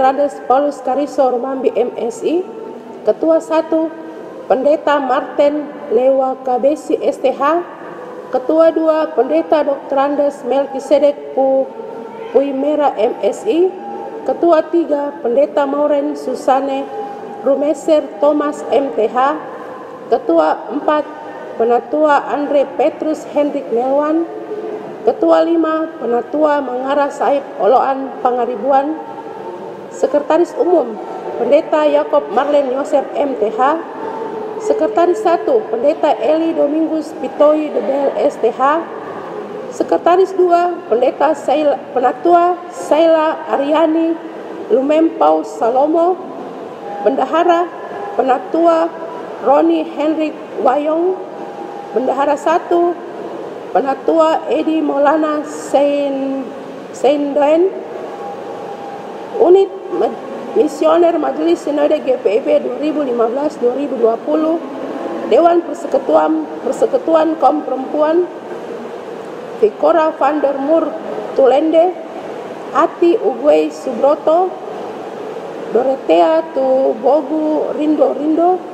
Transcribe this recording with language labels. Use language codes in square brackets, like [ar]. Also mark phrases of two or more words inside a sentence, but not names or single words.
[id] Andes Paulus Kariso Romambi MSI, Ketua 1 Pendeta Martin Lewa Kabesi STH, Ketua 2 Pendeta Dr. Andes Melkisedek Puimera MSI, Ketua 3 Pendeta Mauren Susane Rumeser Thomas MTH, Ketua 4 Penatua Andre Petrus Hendrik Melwan, Ketua 5 Penatua Mangara Saib Oloan Pangaribuan, Sekretaris Umum Pendeta Yakob Marlen Yosef MTH, Sekretaris 1 Pendeta Eli Domingus Pitoi Debel STH, Sekretaris 2 Penatua Saila Ariani Lumempau Salomo, Bendahara Penatua Roni Henrik Wayong, Bendahara 1 Penatua Edi Maulana Seindoen, Unit Misioner Majelis Sinode GPIB 2015-2020, Dewan Persekutuan Kaum Perempuan, Vikora van der Moer Tulende, Ati Ugwei Subroto, Dorothea Tu Bogu Rindo,